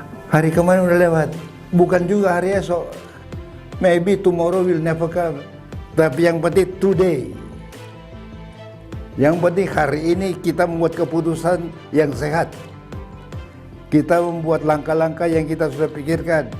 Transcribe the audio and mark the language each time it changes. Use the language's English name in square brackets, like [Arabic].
[Indonesian] Hari kemarin udah lewat, bukan juga hari esok. [English] Maybe tomorrow will never come. [Indonesian] Tapi yang penting today. Yang penting hari ini kita membuat keputusan yang sehat. Kita membuat langkah-langkah yang kita sudah pikirkan.